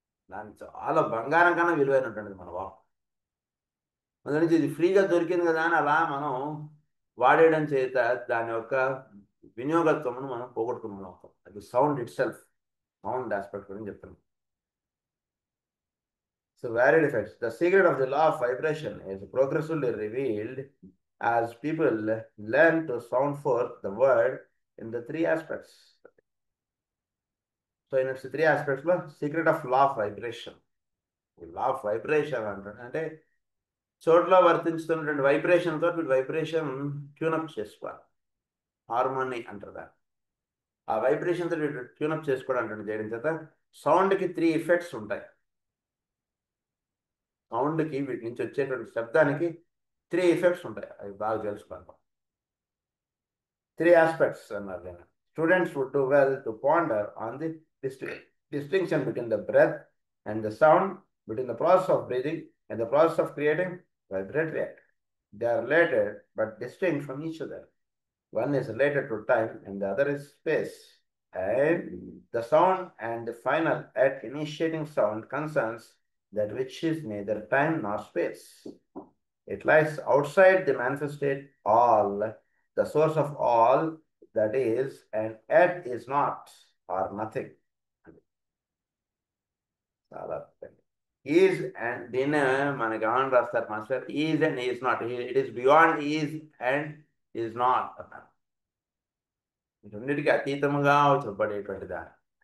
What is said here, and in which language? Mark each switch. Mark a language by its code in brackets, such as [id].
[te] దానికి చాలా బంగారం కన్నా విలువైనటువంటిది మన వాక్. అందులో నుంచి ఇది ఫ్రీగా దొరికింది కదా అని అలా మనం వాడేయడం చేత దాని యొక్క వినియోగత్వమును మనం పోగొట్టుకుని అవుతాం. [en] అది sound itself, sound aspect [te] గురించి చెప్తున్నాం. [en] So varied effects. The secret of the law of vibration is progressively revealed as people learn to sound forth the word in the three aspects. So in its three aspects, secret of law of vibration. Law of vibration [te] అంటే చోట్ల వర్తించుతున్నటువంటి vibration తోటి vibration tune up చేసుకోవాలి. Harmony అంటారు దాన్ని. ఆ vibration తోటి tune up చేసుకోవడం అంటే చేయడం చేత సౌండ్కి 3 ఎఫెక్ట్స్ ఉంటాయి. సౌండ్కి వీటి నుంచి వచ్చేటువంటి శబ్దానికి 3 ఎఫెక్ట్స్ ఉంటాయి. అవి బాగా తెలుసుకోవాలి. 3 aspects అన్నారు నేను. [en] Students would do well to ponder on the distinction between the breath and the sound, between the process of breathing and the process of creating vibratory act. They are related but distinct from each other. One is related to time and the other is space. And the sound and the final at initiating sound concerns that which is neither time nor space. It lies outside the manifested all, the source of all that is, and yet is not or nothing. [te] చాలా is and దీన్ని మనకి ఏమని రాస్తారు master? [en] Is and is not. It is beyond is and is not [te] అన్నారు. రెండింటికి అతీతముగా చెప్పబడేటువంటి దాన్ని.